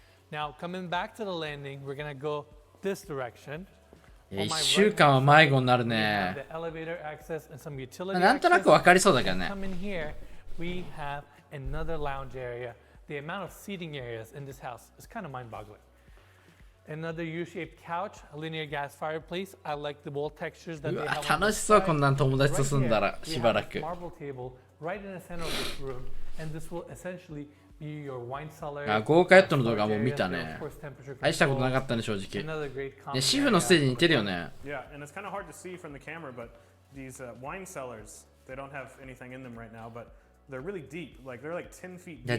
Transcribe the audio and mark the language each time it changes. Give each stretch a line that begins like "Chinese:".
English: Now coming back to the landing, we're gonna go this direction.
Japanese: 1週間は迷子になるね。なんとなくわかりそうだけどね。
English: Come in here, we have another lounge area. The amount of seating areas in this house is kind of mind-boggling.Another U-shaped couch, a linear gas fireplace. I like the wall textures that they have.
Japanese: 楽しそう、こんなん友達と住んだらしばらく。
English: Marble table right in the center of this room, and this will essentially be your wine cellar.
Japanese: あ、豪華ヨットの動画も見たね。愛したことなかったね、正直。ね、シフのステージに似てるよね。
English: Yeah, and it's kind of hard to see from the camera, but these wine cellars, they don't have anything in them right now, but they're really deep. Like they're like 10 feet deep.